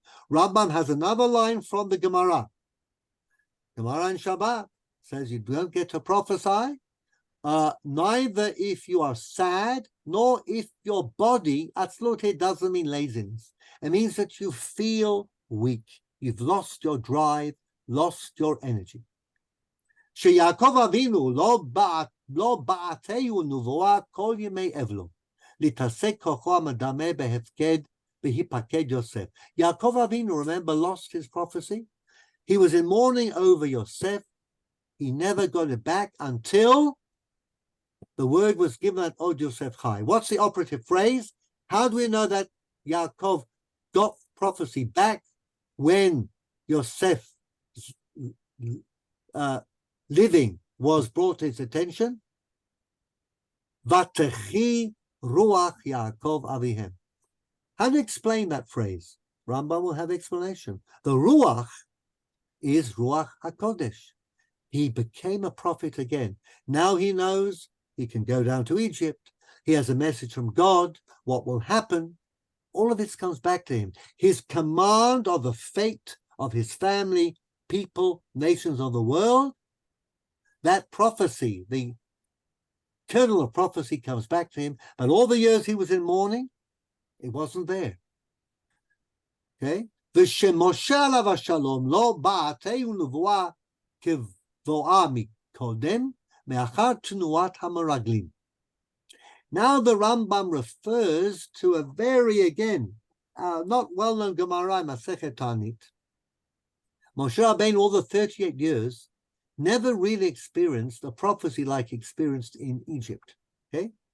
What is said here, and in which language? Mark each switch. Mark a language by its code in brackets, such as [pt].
[en] Rambam has another line from the Gemara. Gemara in Shabbat says you don't get to prophesy, neither if you are sad, nor if your body, atzlut doesn't mean laziness. It means that you feel weak. You've lost your drive, lost your energy. [he] שיעקב אבינו לא בעתהו נבואה כל ימי אבלו, להתעסק כוחו המדמה בהפקד והיפקד יוסף. [en] Yaakov Avinu, remember, lost his prophecy. He was in mourning over Yosef. He never got it back until the word was given that [he] Od Yosef Chai. [en] What's the operative phrase? How do we know that Yaakov got prophecy back when Yosef living was brought to his attention? [he] Vatechi ruach Yaakov avihem. [en] How do you explain that phrase? Rambam will have explanation. The ruach is ruach hakodesh. He became a prophet again. Now he knows he can go down to Egypt. He has a message from God. What will happen? All of this comes back to him. His command of the fate of his family, people, nations of the world, that prophecy, the kernel of prophecy comes back to him. But all the years he was in mourning, it wasn't there. Okay? [he] ושמשה עליו השלום לא בעתהו נבואה כבואה מקודם, מאחר תנועת המרגלים. [en] Now the Rambam refers to a very, again, not well-known Gemara, Masechet Tanit. Moshe Rabbeinu, all the 38 years, never really experienced a prophecy like experienced in Egypt, okay?